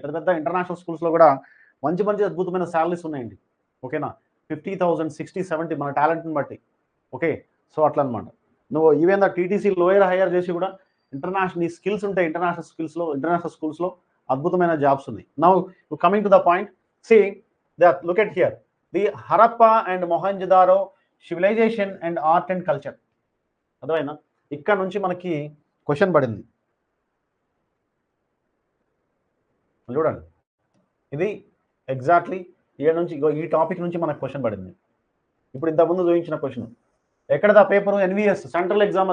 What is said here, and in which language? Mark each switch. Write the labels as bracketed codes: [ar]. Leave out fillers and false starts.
[te] పెద్ద పెద్ద ఇంటర్నేషనల్ స్కూల్స్లో కూడా మంచి మంచి అద్భుతమైన శాలరీస్ ఉన్నాయండి. ఓకేనా? 50,000, 60, 70 మన టాలెంట్ని బట్టి. ఓకే, సో అట్లా అనమాట. నువ్వు [en] even the [te] TTC lower higher చేసి కూడా ఇంటర్నేషనల్ స్కిల్స్ ఉంటాయి. ఇంటర్నేషనల్ స్కూల్స్లో అద్భుతమైన జాబ్స్ ఉన్నాయి. [en] Now coming to the point, see that, look at here, the Harappa and Mohenjo-daro civilization and art and culture. [te] అర్థమైనా? ఇక్కడ నుంచి మనకి క్వశ్చన్ పడింది చూడండి. ఇది ఎగ్జాక్ట్లీ నుంచి ఈ టాపిక్ నుంచి మనకు క్వశ్చన్ పడింది. ఇప్పుడు ఇంతకుముందు చూపించిన question ఎక్కడదా paper? NVS central exam.